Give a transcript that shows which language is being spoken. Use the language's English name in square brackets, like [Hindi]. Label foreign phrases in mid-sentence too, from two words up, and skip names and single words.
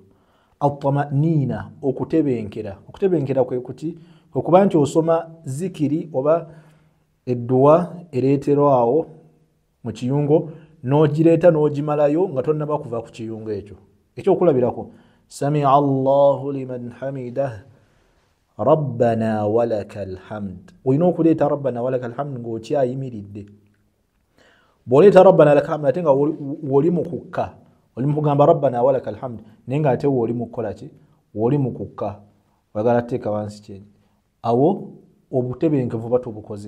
[Ganda] At-tama'niina, okutebenkera. Okutebenkera kwe kuti? Kwe kuba nti osoma zikiri oba edduwa ereeterwawo mu kiyungo n'ogireeta n'ogimalayo nga tonnaba kuva ku kiyungu ekyo. [Arabic] Ekyokulabirako سمع الله لمن حمده ربنا ولك الحمد. [Ganda] Olina okuleeta [Arabic] ربنا ولك الحمد [Ganda] ng'okyayimiridde. Bw'oleeta [Arabic] ربنا ولك الحمد [Ganda] ate nga woli mu kukka, oli mu kugamba [Arabic] ربنا ولك الحمد [Ganda] naye nga ate woli mu kukola ki? Woli mu kukka, oyagala teeka wansi kyenyi. Awo obutebenkevu oba tobukoze.